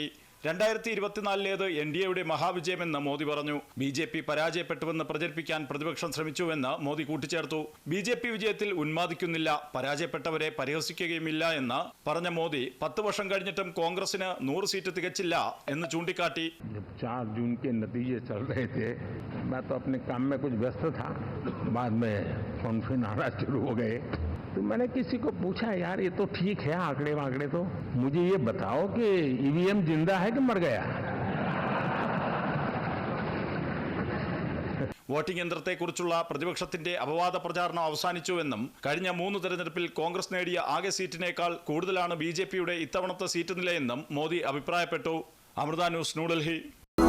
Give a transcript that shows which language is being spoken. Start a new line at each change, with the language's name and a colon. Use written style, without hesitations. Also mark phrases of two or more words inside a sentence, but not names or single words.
Malayalam: 2024 എൻഡിഎയുടെ മഹാവിജയമെന്ന് മോദി പറഞ്ഞു. ബിജെപി പരാജയപ്പെട്ടുവെന്ന് പ്രചരിപ്പിക്കാൻ പ്രതിപക്ഷം ശ്രമിച്ചുവെന്ന് മോദി കൂട്ടിച്ചേർത്തു. ബിജെപി വിജയത്തിൽ ഉന്മാദിക്കുന്നില്ല, പരാജയപ്പെട്ടവരെ പരിഹസിക്കുകയുമില്ല എന്ന് പറഞ്ഞ മോദി 10 വർഷം കഴിഞ്ഞിട്ടും കോൺഗ്രസിന് 100 സീറ്റ് തികച്ചില്ല എന്ന് ചൂണ്ടിക്കാട്ടി.
Hindi: 4 जून के नतीजे चल रहे थे, मैं तो अपने काम में कुछ व्यस्त था, बाद में फोन आना शुरू हो गए, तो मैंने किसी को पूछा, यार ये तो ठीक है आंकड़े वांकड़े, तो मुझे ये बताओ कि ईवीएम जिंदा है कि मर गया?
Malayalam: വോട്ടിംഗ് യന്ത്രത്തെക്കുറിച്ചുള്ള പ്രതിപക്ഷത്തിന്റെ അപവാദ പ്രചാരണം അവസാനിച്ചുവെന്നും കഴിഞ്ഞ 3 തെരഞ്ഞെടുപ്പിൽ കോൺഗ്രസ് നേടിയ ആകെ സീറ്റിനേക്കാൾ കൂടുതലാണ് ബിജെപിയുടെ ഇത്തവണത്തെ സീറ്റ് നിലയെന്നും മോദി അഭിപ്രായപ്പെട്ടു. അമൃത ന്യൂസ്, ന്യൂഡൽഹി.